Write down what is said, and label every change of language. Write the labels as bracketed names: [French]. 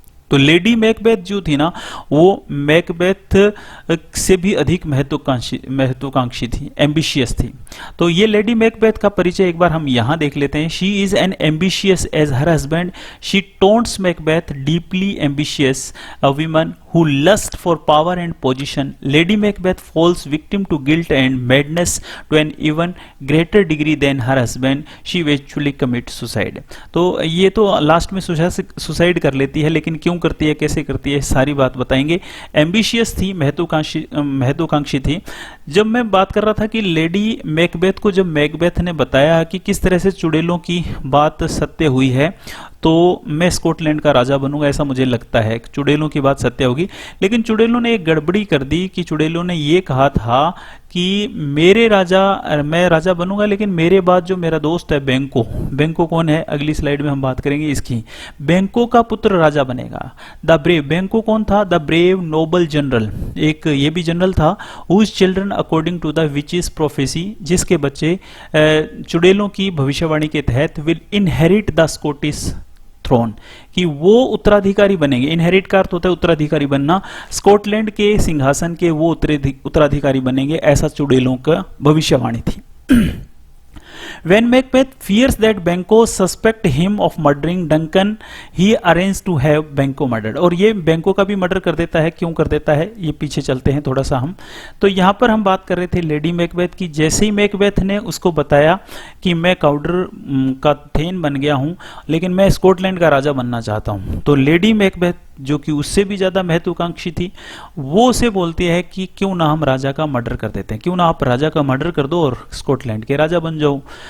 [Hindi] तो lady Macbeth जो थी ना, वो मैकबेथ से भी अधिक महत्वाकांक्षी थी, एम्बिशियस थी। तो ये लेडी मैकबेथ का परिचय एक बार हम यहां देख लेते हैं। [English] She is an ambitious as her husband, she taunts Macbeth deeply ambitious, a women who lust for power and position. Lady Macbeth falls victim to guilt and madness to an even greater degree than her husband. She eventually commits suicide. [Hindi] तो ये तो last में suicide कर लेती है, लेकिन क्यों करती है, कैसे करती है, सारी बात बताएंगे। एम्बिशियस थी, महत्वाकांक्षी थी। जब मैं बात कर रहा था कि लेडी मैकबेथ को जब मैकबेथ ने बताया कि किस तरह से चुड़ैलों की बात सत्य हुई है, तो मैं स्कॉटलैंड का राजा बनूंगा, ऐसा मुझे लगता है, चुड़ैलों की बात सत्य होगी। लेकिन चुड़ैलों ने एक गड़बड़ी कर दी कि चुड़ैलों ने ये कहा था कि मैं राजा बनूंगा, लेकिन मेरे बाद जो मेरा दोस्त है बैंको कौन है, अगली स्लाइड में हम बात करेंगे इसकी, बैंको का पुत्र राजा बनेगा। [English] the brave, [Hindi] बैंको कौन था, [English] the brave noble general, [Hindi] एक ये भी जनरल था, [English] whose children according to the witches prophecy, [Hindi] जिसके बच्चे चुड़ैलों की भविष्यवाणी के तहत [English] will inherit the Scottish throne, [Hindi] कि वो उत्तराधिकारी बनेंगे। इनहेरिट का अर्थ होता है उत्तराधिकारी बनना, स्कॉटलैंड के सिंहासन के वो उत्तराधिकारी बनेंगे, ऐसा चुड़ैलों का भविष्यवाणी थी। [English] When Macbeth fears that Banquo suspect him of murdering Duncan, he arranges to have Banquo murdered. [Hindi] और ये Banquo का भी मर्डर कर देता है। क्यों कर देता है, ये पीछे चलते हैं थोड़ा सा हम। तो यहाँ पर हम बात कर रहे थे लेडी मैकबेथ की। जैसे ही मैकबेथ ने उसको बताया कि मैं काउडर का थेन बन गया हूँ, लेकिन मैं स्कॉटलैंड का राजा बनना चाहता हूँ, तो लेडी मैकबेथ जो कि उससे भी ज्यादा महत्वाकांक्षी थी, वो उसे बोलती है कि क्यों ना हम राजा का मर्डर कर देते हैं, क्यों ना आप राजा का मर्डर कर दो और स्कॉटलैंड के राजा बन जाओ।